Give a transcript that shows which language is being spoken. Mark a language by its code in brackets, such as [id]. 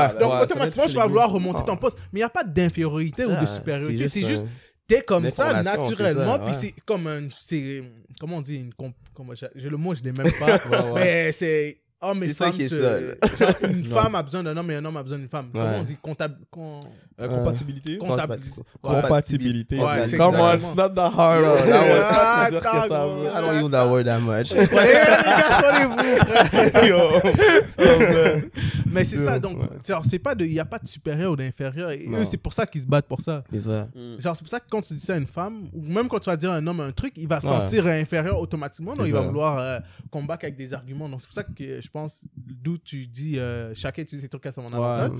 [fr] Donc, automatiquement, tu vas vouloir remonter ton poste. Mais il n'y a pas d'infériorité ou de supériorité. C'est juste, t'es comme ça, naturellement. Puis c'est comme un. Comment on dit? J'ai le mot, je l'ai même pas. Mais c'est. Hommes et femmes, une femme a besoin d'un homme et un homme a besoin d'une femme. Comment on dit? Compatibilité. Compatibilité. [en] Come on, it's not that hard. I don't use that word that much. [fr] Mais c'est ça, donc, genre, c'est pas il n'y a pas de supérieur ou d'inférieur. Et eux, c'est pour ça qu'ils se battent pour ça. C'est ça. Genre, c'est pour ça que quand tu dis ça à une femme, ou même quand tu vas dire à un homme un truc, il va se sentir inférieur automatiquement. Donc, il va vouloir combattre avec des arguments. Donc, c'est pour ça que je pense, d'où tu dis, chacun utilise ses trucs à son avantage.